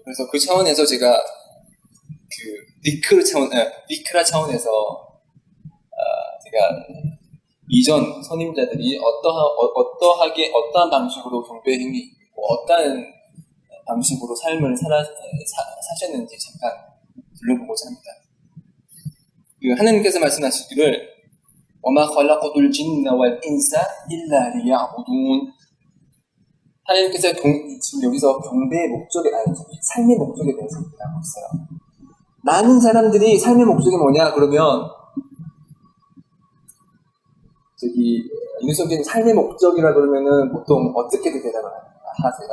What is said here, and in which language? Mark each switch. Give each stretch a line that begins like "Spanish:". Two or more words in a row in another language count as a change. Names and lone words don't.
Korean: 그래서 그 차원에서 제가 비크라 차원에서 제가 이전 선임자들이 어떠한 방식으로 경배 행위, 어떠한 방식으로 삶을 사셨는지 잠깐 들려보고자 합니다. 하나님께서 말씀하시기를
Arabic: وَمَا خَلَقْتُ الْجِنَّ وَالْإِنسَ إِلَّا لِيَعْبُدُونَ.
Korean: 하나님께서 지금 여기서 경배의 목적에, 삶의 목적에 대해서 얘기하고 있어요. 많은 사람들이 삶의 목적이 뭐냐 그러면 윤석열님 삶의 목적이라 그러면은 보통 어떻게 대답을 하세요?